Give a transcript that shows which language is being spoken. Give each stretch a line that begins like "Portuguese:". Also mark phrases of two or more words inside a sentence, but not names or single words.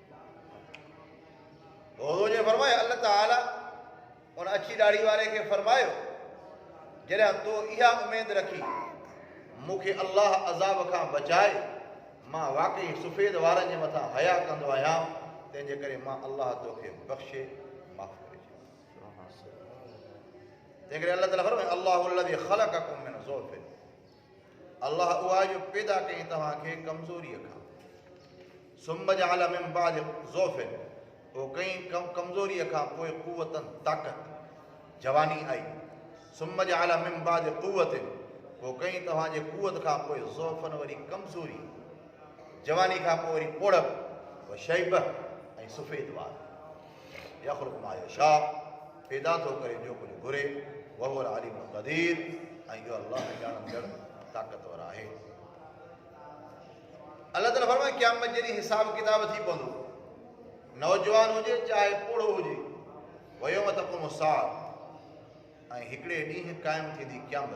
Sindhi: हुज़ूर फरमायो अल्लाह ताला उन अछी ॾाढ़ी वारे खे फरमायो जॾहिं तो इहा उमेद रखी मूंखे अल्लाह अज़ाब खां बचाए, मां वाक़ई सफ़ेद वारनि जे मथां हया कंदो आहियां, तंहिंजे करे मां अल्लाह तोखे बख़्शे माफ़ करे छॾियो। तंहिं करे अल्लाह ताला फरमाए
Arabic: الله الذي خلقكم من ضعف,
Sindhi: अल्लाह उहा जो पैदा कई तव्हांखे कमज़ोरीअ खां।
Arabic: ثم جعل من بعد ضعف,
Sindhi: पोइ कई कमज़ोरीअ खां पोइ क़ुव्वतन ताक़त जवानी आई।
Arabic: ثم جعل من بعد قوة,
Sindhi: पोइ कई तव्हांजे क़ुव्वत खां पोइ ज़ौफ़न वरी कमज़ोरी, जवानी खां पोइ वरी पोड़प
Arabic: وشيب
Sindhi: ऐं सफ़ेद वार।
Arabic: يخلق ما يشاء,
Sindhi: पैदा थो करे जो कुझु घुरे।
Arabic: وهو العليم القدير,
Sindhi: ऐं इहो अल्लाह ॼाणंदड़ ताक़तवर आहे। अल्लाह ताला फरमाए क़यामत जॾहिं हिसाब किताब थी पवंदो, नौजवान हुजे चाहे पोड़ो हुजे,
Arabic: ويوم تقوم الساعة,
Sindhi: ऐं हिकिड़े ॾींहुं क़ाइमु थींदी क़यामत।